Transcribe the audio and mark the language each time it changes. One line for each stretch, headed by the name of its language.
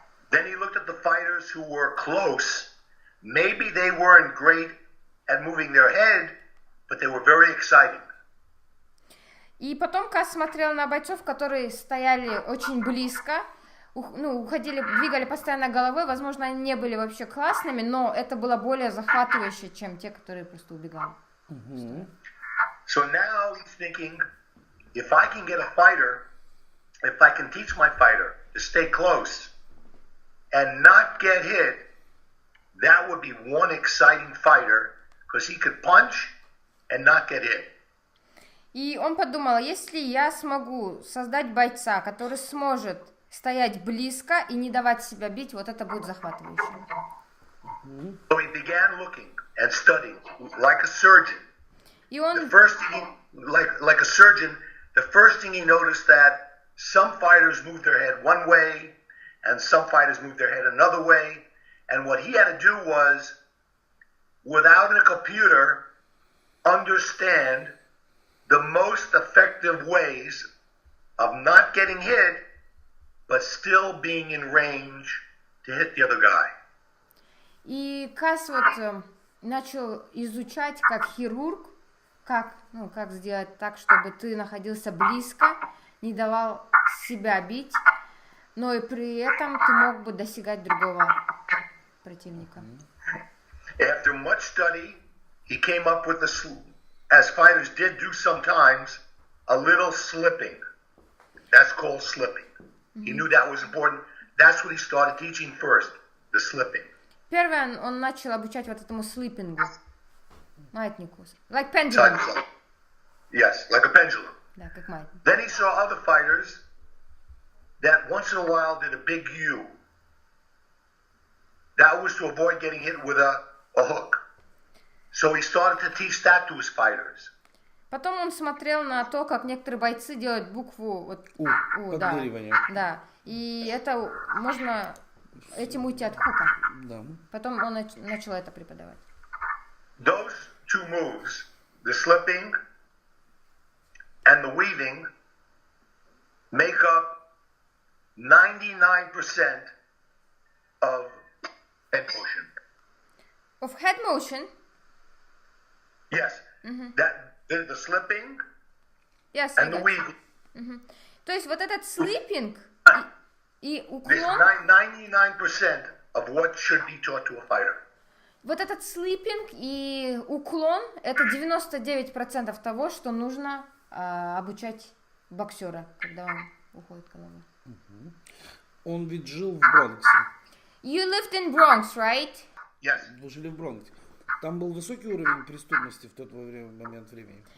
English: Then he looked at the fighters who were close. Maybe they weren't great at moving their head, but they were very exciting.
Russian: И потом Кас смотрел на бойцов, которые стояли очень близко, уходили, двигали постоянно головой, возможно, они не были вообще классными, но это было более захватывающе, чем те, которые просто убегали.
English: So now he's thinking, if I can get a fighter, if I can teach my fighter to stay close and not get hit, that would be one exciting fighter, because he could punch and not get hit.
Russian: И он подумал, если я смогу создать бойца, который сможет стоять близко и не давать себя бить, вот это будет захватывающе.
English: So he began looking and studying like a surgeon.
Russian: И он,
English: the first thing like a surgeon, the first thing he noticed that some fighters moved their head one way and some fighters moved their head another way, and what he had to do was, without a computer, understand the most effective ways of not getting hit but still being in range to hit the other guy.
Russian: И Кас вот начал изучать как хирург, как сделать так, чтобы ты находился близко, не давал себя бить, но и при этом ты мог бы достигать другого противника.
English: After much study, he came up with as fighters did do sometimes, a little slipping. That's called slipping. He knew that was important. That's what he started teaching first, the slipping.
Russian: Первое, он начал обучать вот этому слипингу, маятнику,
English: like pendulum. Yes, like a pendulum.
Russian: Да, как маятник.
English: Then he saw other fighters that once in a while did a big U. That was to avoid getting hit with a hook. So he started to teach that to his fighters.
Russian: Потом он смотрел на то, как некоторые бойцы делают букву вот, У, да, и это можно этим уйти от хука. Да. Потом он начал это преподавать.
English: Those two moves, the slipping and the weaving, make up 99% of head motion. Of head motion? Yes. That the slipping yes, and the weaving.
Russian: То есть вот этот слипинг и уклон, 99%
English: of what should be taught to a fighter.
Russian: Вот этот слипинг и уклон – это 99% того, что нужно обучать боксера, когда он уходит головой. Он ведь жил в Бронксе.
English: You lived in Bronx, right? Yes.
Russian: Вы жили в Бронксе. Там был высокий уровень преступности в тот момент времени.